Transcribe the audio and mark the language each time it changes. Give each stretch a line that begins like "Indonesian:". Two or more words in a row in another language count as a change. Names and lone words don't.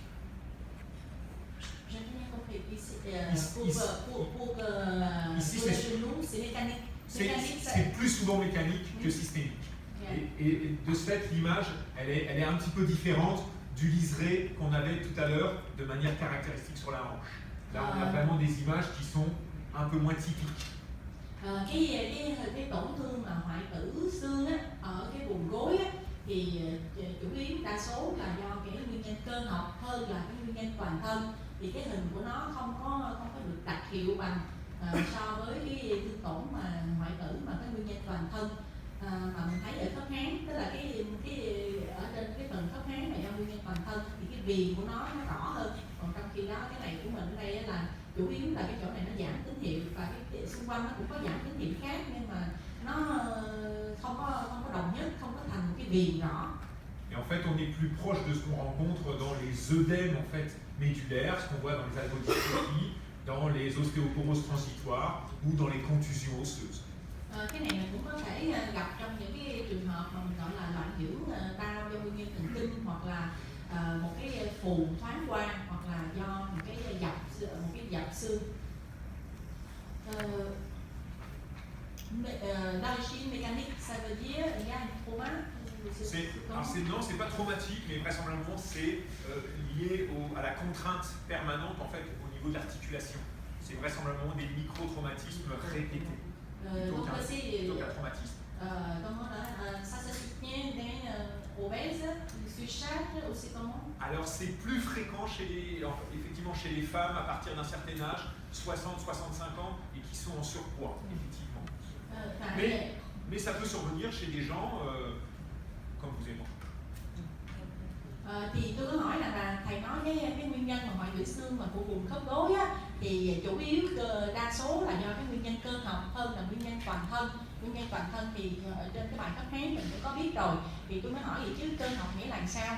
French: Ici, c'est plus souvent mécanique que systémique. Et de ce fait, l'image, elle est un petit peu différente du liseré qu'on avait tout à l'heure de manière caractéristique sur la hanche. Là, on a vraiment des images qui sont un peu moins typiques.
Vietnamese: Cái tổn thương mà hoại tử xương á, ở cái vùng gối á, thì chủ yếu đa số là do cái nguyên nhân cơ học hơn là cái nguyên nhân toàn thân. Thì cái hình của nó không có được đặc hiệu bằng so với cái thương tổn mà hoại tử mà cái nguyên nhân toàn thân. Mà mình thấy ở khớp háng, tức là cái ở trên cái phần khớp háng này do nguyên nhân toàn thân thì cái viền của nó rõ hơn. Còn trong khi đó cái này của mình ở đây là chủ yếu là cái chỗ này nó giảm tín hiệu và cái xung quanh nó cũng có giảm tín hiệu khác nhưng mà nó không có đồng nhất, không có thành một cái viền rõ.
French: Et en fait, on est plus proche de ce qu'on rencontre dans les œdèmes en fait médulaires, ce qu'on voit dans les algodystrophies, dans les ostéoporoses transitoires ou dans les contusions osseuses.
Vietnamese: Cái này mình cũng có thể gặp trong những cái trường hợp mà mình gọi là loạn dưỡng đau do nguyên nhân thần kinh hoặc là một cái phù thoáng qua hoặc là do một cái dập xương.
French: L'origine mécanique, ça veut dire il y a un trauma. Non, c'est pas traumatique, mais vraisemblablement c'est lié à la contrainte permanente en fait au niveau de l'articulation. C'est vraisemblablement des micro-traumatismes répétés. Plutôt qu'un traumatisme. Ça se soutient d'un obèse, surcharge ou c'est comment? Alors c'est plus fréquent effectivement chez les femmes à partir d'un certain âge, 60-65 ans, et qui sont en surpoids, effectivement. Mais ça peut survenir chez des gens comme vous et moi.
Vietnamese: Thì tôi có hỏi là thầy nói cái nguyên nhân mà hoại tử xương mà của vùng khớp gối á, thì chủ yếu đa số là do cái nguyên nhân cơ học hơn là nguyên nhân toàn thân. Nguyên nhân toàn thân thì ở trên cái bài khớp háng mình cũng có biết rồi, thì tôi mới hỏi vậy chứ cơ học nghĩa là sao?